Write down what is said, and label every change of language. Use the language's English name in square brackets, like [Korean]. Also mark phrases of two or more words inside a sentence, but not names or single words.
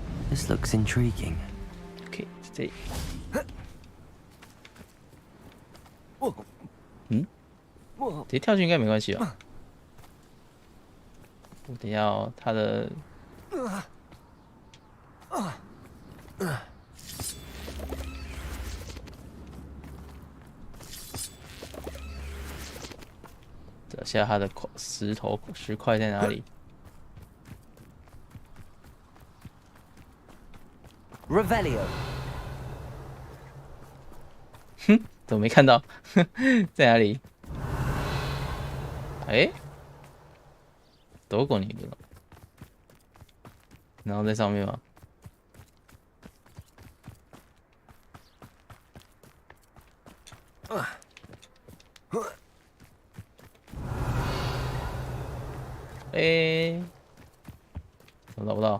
[English] This looks intriguing. [Chinese] OK， 这里。直接跳进应该没关系吧？我等一下哦，他的。找下他的石块在哪里？ Revelio. 哼，怎么没看到？在哪里？哎， [Japanese] どこにいるの？ [Chinese] 然后在上面吗？哎，怎么找不到？